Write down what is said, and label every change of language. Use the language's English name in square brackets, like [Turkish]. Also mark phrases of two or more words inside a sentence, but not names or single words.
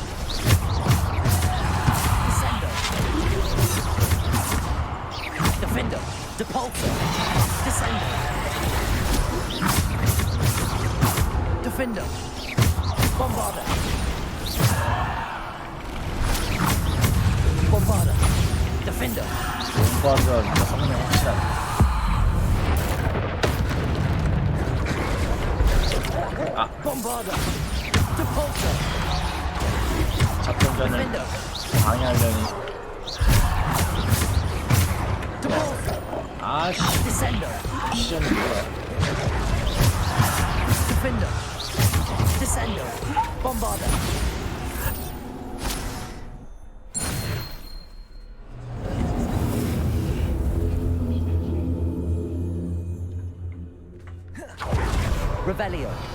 [English] Descender. Defender. Depulsor. Descender. Defender. Bombarder. Bombarder. Defender. [Korean] bombarder가 진짜 성능이 확실하네. 아. [English] Bombarder. Depulsor. [Korean] 작전전을 방해하려니. 아씨. 미션이 뭐야? [English] Defender. Descender. Bombarder. Revelio.